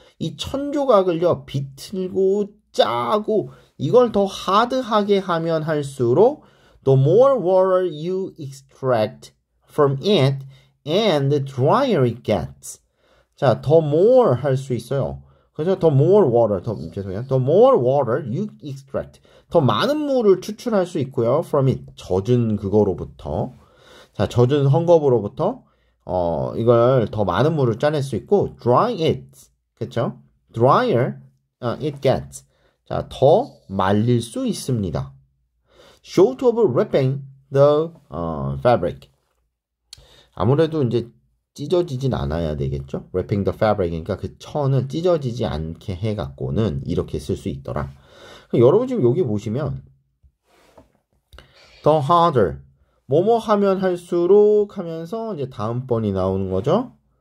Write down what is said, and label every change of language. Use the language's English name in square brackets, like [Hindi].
[Korean] 이 천 조각을요 비틀고 짜고 이걸 더 하드하게 하면 할수록 [English] the more water you extract from it and the drier it gets. [Korean] 자, 더 more 할 수 있어요. [English] 그래서 the more water, the more water you extract. [Korean] 더 많은 물을 추출할 수 있고요. [English] from it, [Korean] 젖은 그거로부터. 자, 젖은 헝겊으로부터 이걸 더 많은 물을 짜낼 수 있고 [English] dry it, [Korean] 그쵸? [English] drier it gets. [Korean] 자, 더 말릴 수 있습니다. [English] short of ripping the fabric. [Korean] 아무래도 이제 찢어지진 않아야 되겠죠? [English] wrapping the fabric, [Korean] 그러니까 그 천을 찢어지지 않게 해갖고는 이렇게 쓸 수 있더라. 여러분 지금 여기 보시면 [English] the harder [Korean] 뭐뭐 하면 할수록 하면서 이제 다음번이 나오는 거죠.